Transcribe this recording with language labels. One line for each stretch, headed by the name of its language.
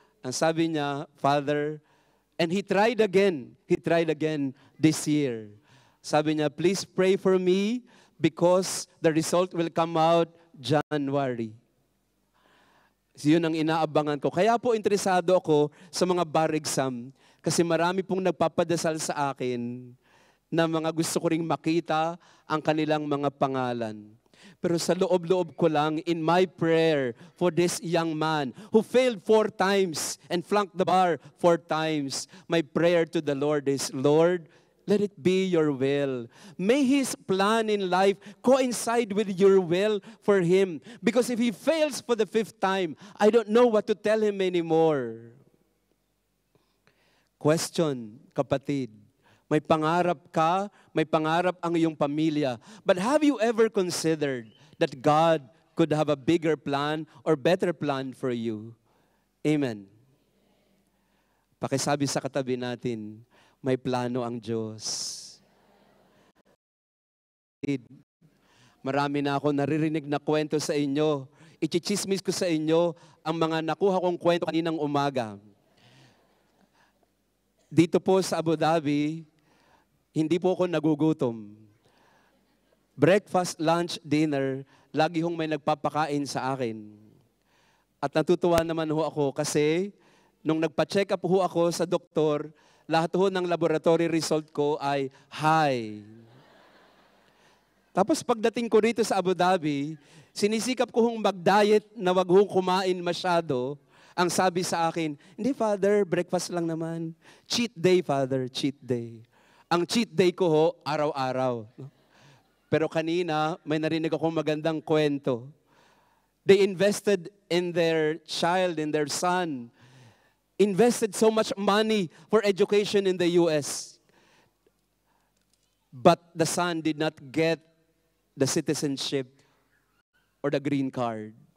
Filipino: Ang sabi niya,
English: Father, and he tried again this year.
Filipino: Sabi niya,
English: please pray for me because the result will come out January.
Filipino: So yun ang inaabangan ko. Kaya po interesado ako sa mga bar exam kasi marami pong nagpapadasal sa akin na mga gusto ko ring makita ang kanilang mga pangalan. Pero sa loob-loob ko lang,
English: in my prayer for this young man who failed 4 times and flunked the bar 4 times, my prayer to the Lord is, Lord, let it be your will. May his plan in life coincide with your will for him. Because if he fails for the 5th time, I don't know what to tell him anymore. Question, kapatid.
Filipino: May pangarap ka, may pangarap ang iyong pamilya.
English: But have you ever considered that God could have a bigger plan or better plan for you? Amen.
Filipino: Pakisabi sa katabi natin, may plano ang Diyos. Marami na ako naririnig na kwento sa inyo. Ichichismis ko sa inyo ang mga nakuha kong kwento kaninang umaga. Dito po sa Abu Dhabi, hindi po ako nagugutom. Breakfast, lunch, dinner, lagi hong may nagpapakain sa akin. At natutuwa naman ho ako kasi nung nagpa-check up ho ako sa doktor, lahat ho ng laboratory result ko ay high. Tapos pagdating ko rito sa Abu Dhabi, sinisikap ko hong mag-diet na wag hong kumain masyado. Ang sabi sa akin, hindi Father, breakfast lang naman.
English: Cheat day, Father, cheat day.
Filipino: Ang cheat day ko ho, araw-araw. Pero kanina, may narinig akong magandang kwento.
English: They invested in their child, in their son. Invested so much money for education in the U.S. But the son did not get the citizenship or the green card.